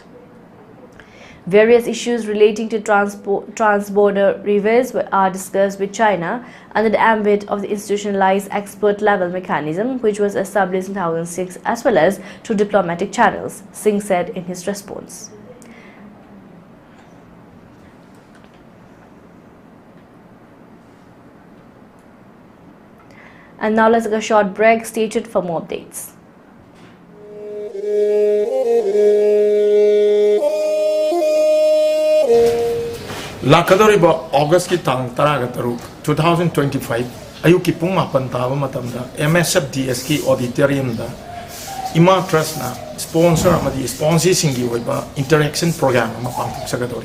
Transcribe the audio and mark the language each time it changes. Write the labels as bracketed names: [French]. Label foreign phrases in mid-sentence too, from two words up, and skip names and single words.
[English] Various issues relating to trans-border rivers are discussed with China under the ambit of the institutionalized expert-level mechanism, which was established in 2006, as well as through diplomatic channels, Singh said in his response. And now let's take a short break. Stay tuned for more updates. [Manipuri] Lakadoriba August ki tang taraga taru 2025 ayuki pung mapan tawa matamda MSFDS ki auditorium da Ima Trust na sponsor amadi sponsor singi oiba [English] interaction program [Manipuri] ama pangthok sagadori